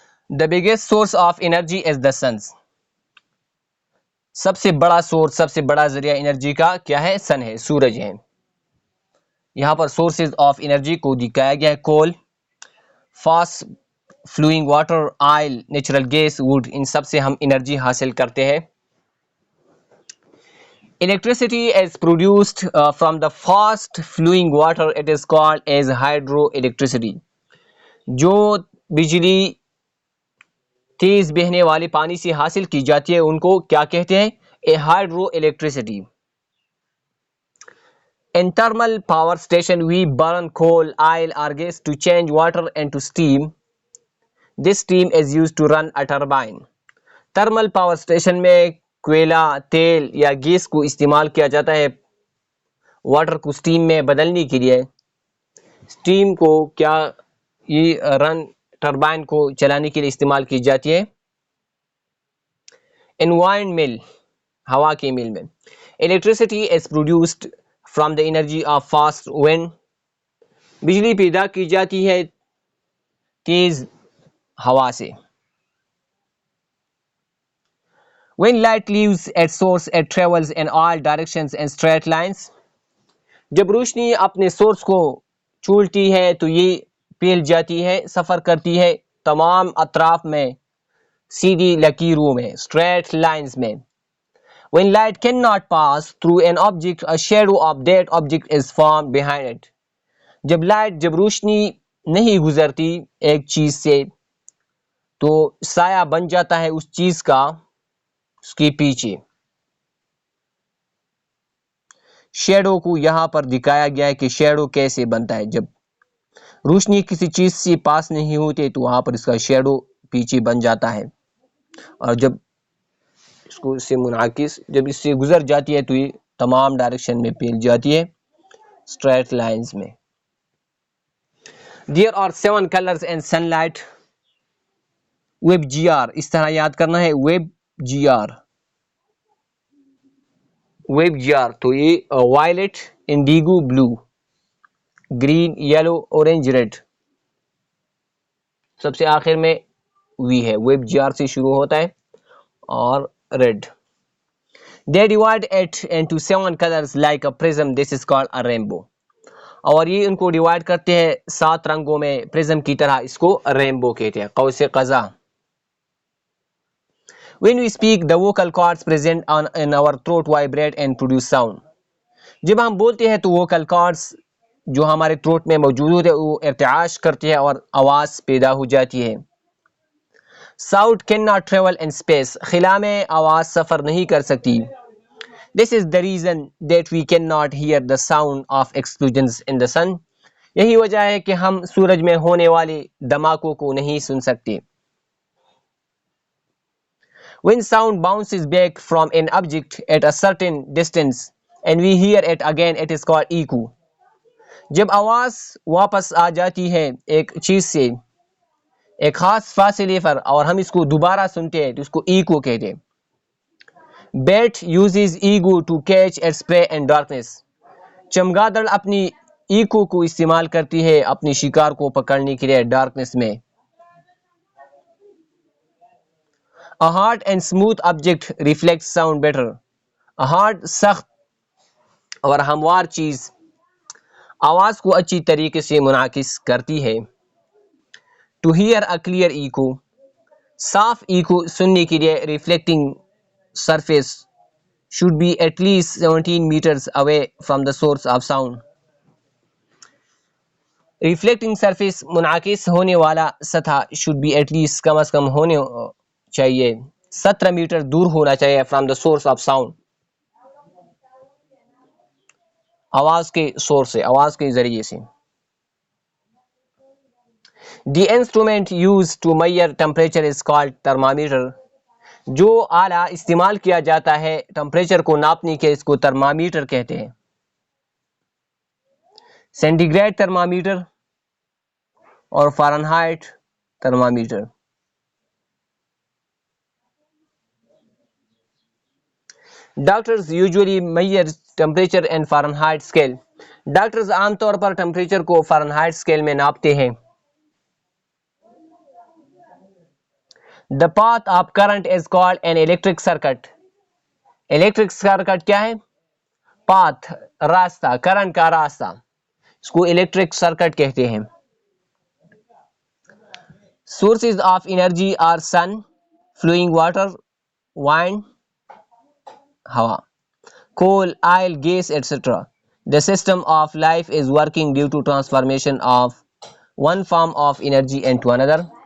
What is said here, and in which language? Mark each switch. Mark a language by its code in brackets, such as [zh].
[en] The biggest source of energy is the sun's. [ur] سب سے بڑا source, سب سے بڑا ذریعہ انرجی کا کیا ہے؟ سن ہے، سورج ہے. یہاں پر سورسز آف انرجی کو دکھایا گیا ہے: کول، fast flowing water, oil, natural gas, would. ان سب سے ہم انرجی حاصل کرتے ہیں. [en] Electricity is produced from the fast flowing water. It is called as hydroelectricity. [ur] جو بجلی تیز بہنے والے پانی سے حاصل کی جاتی ہے ان کو کیا کہتے ہیں؟ Hydro electricity. [en] In thermal power station we burn coal, oil or gas to change water into steam. This steam is used to run a turbine. [ur] Thermal power station میں کوئلہ، تیل یا گیس کو استعمال کیا جاتا ہے واٹر کو اسٹیم میں بدلنے کے لیے. اسٹیم کو کیا یہ رن ٹربائن کو چلانے کے لیے استعمال کی جاتی ہے. ان وائنڈ مل، ہوا کے مل میں. [en] Electricity is produced from the energy of fast wind. [ur] بجلی پیدا کی جاتی ہے تیز ہوا سے. [en] When light leaves its source, it travels in all directions in straight lines. [ur] جب روشنی اپنے سورس کو چھوڑتی ہے تو یہ پھیل جاتی ہے، سفر کرتی ہے تمام اطراف میں سیدھی لکیروں میں، [en] straight lines [ur] میں. [en] When light cannot pass through an object, a shadow of that object is formed behind it. [ur] جب روشنی نہیں گزرتی ایک چیز سے تو سایہ بن جاتا ہے اس چیز کا اس کے پیچھے. شیڈو کو یہاں پر دکھایا گیا ہے کہ شیڈو کیسے بنتا ہے. جب روشنی کسی چیز سے پاس نہیں ہوتی تو وہاں پر اس کا شیڈو پیچھے بن جاتا ہے، اور جب اس کو اس سے منعکس جب اس سے گزر جاتی ہے تو یہ تمام ڈائریکشن میں پھیل جاتی ہے اسٹریٹ لائنز میں. [en] There are 7 colors in sunlight. [ur] Web جی are, اس طرح یاد کرنا ہے، web جی are. Web جی are تو یہ وائلٹ، انڈیگو بلو، گرین، یلو، اورنج، ریڈ. سب سے آخر میں وی ہے، ویب جی آر سے شروع ہوتا ہے اور red. [en] They divide it into 7 colors like a prism. This is called a rainbow. [ur] اور یہ ان کو ڈیوائڈ کرتے ہیں 7 رنگوں میں پرزم کی طرح، اس کو رینبو کہتے ہیں، قوس قزح. [en] When we speak, the vocal cords present in our throat vibrate and produce sound. [ur] جب ہم بولتے ہیں تو ووکل کارڈز جو ہمارے تھروٹ میں موجود ہوتے ہیں وہ ارتعاش کرتے ہیں اور آواز پیدا ہو جاتی ہے. [en] Sound cannot travel in space. [ur] خلا میں آواز سفر نہیں کر سکتی. [en] This is the reason that we cannot hear the sound of explosions in the sun. [ur] یہی وجہ ہے کہ ہم سورج میں ہونے والے دھماکوں کو نہیں سن سکتے. [en] When sound bounces back from an object at a certain distance and we hear it again, it is called echo. [ur] جب آواز واپس آ جاتی ہے ایک چیز سے ایک خاص فاصلے پر اور ہم اس کو دوبارہ سنتے ہیں تو اس کو ایکو کہتے ہیں. [en] Bat uses ego to catch its prey in darkness. [ur] چمگادڑ اپنی ایکو کو استعمال کرتی ہے اپنی شکار کو پکڑنے کے لیے ڈارکنس میں. [en] A hard and smooth object reflects sound better. A hard [ur] سخت اور ہموار چیز آواز کو اچھی طریقے سے منعکس کرتی ہے. [en] To hear a clear echo. [ur] صاف ایکو سننے کے لیے [en] reflecting surface should be at least 17 meters away from the source of sound. Reflecting surface [ur] منعکس ہونے والا سطح [en] should be at least [ur] کم از کم ہونے چاہیے 17 میٹر دور ہونا چاہیے [en] from the source of sound. [ur] آواز کے سورس سے، آواز کے ذریعے سے. [en] The instrument used to measure temperature is called thermometer. [ur] جو آلہ استعمال کیا جاتا ہے ٹمپریچر کو ناپنے کے اس کو تھرمامیٹر کہتے ہیں. سینٹی گریڈ تھرمامیٹر اور Fahrenheit thermometer. [en] Doctors usually measure temperature and Fahrenheit scale. [ur] Doctors عام طور پر ٹمپریچر کو فارنہائٹ اسکیل میں ناپتے ہیں. [en] The path of current is called an electric circuit. [ur] Electric circuit کیا ہے؟ پاتھ، راستہ، کرنٹ کا راستہ، اس کو الیکٹرک سرکٹ کہتے ہیں. [en] Sources of energy are sun, flowing water, wind, ہوا, coal, oil, gas, etc. The system of life is working due to transformation of one form of energy into another.